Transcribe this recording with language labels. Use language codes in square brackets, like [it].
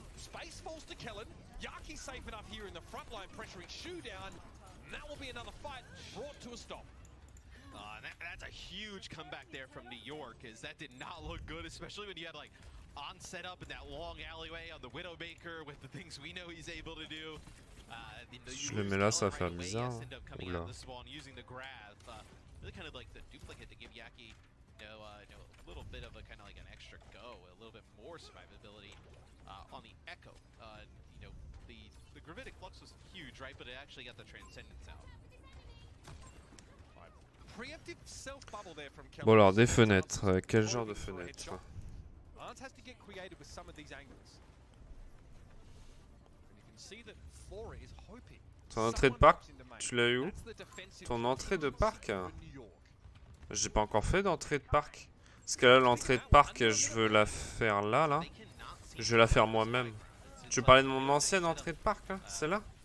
[en] Space falls to Kellen, Yaki's safe enough here in the front line, pressuring Shu down. And that will be another fight brought to a stop. That's a huge comeback there from New York, as that did not look good, especially when you had like on set up in that long alleyway on the Widowmaker with the things we know he's able to do. [fr] Si je le mets là, ça va faire bizarre. Oula. [en] Using the grab, really kind of like the duplicate to give Yaki, a little bit of a kind of like an extra go, a little bit more survivability on the Echo. The Gravitic Flux was huge, right? But it actually got the Transcendence out. Preemptive self-bubble there from Kellen. [fr] Bon alors, des fenêtres. Quel genre de fenêtres? [en] Arns has to get creative with some of these angles. And you can see that Flora is hoping. [fr] Ton entrée de parc, tu l'as eu où? Ton entrée de parc? J'ai pas encore fait d'entrée de parc. Parce que là, l'entrée de parc, je veux la faire là. Je vais la faire moi-même. Tu veux parler de mon ancienne entrée de parc, là? Celle-là?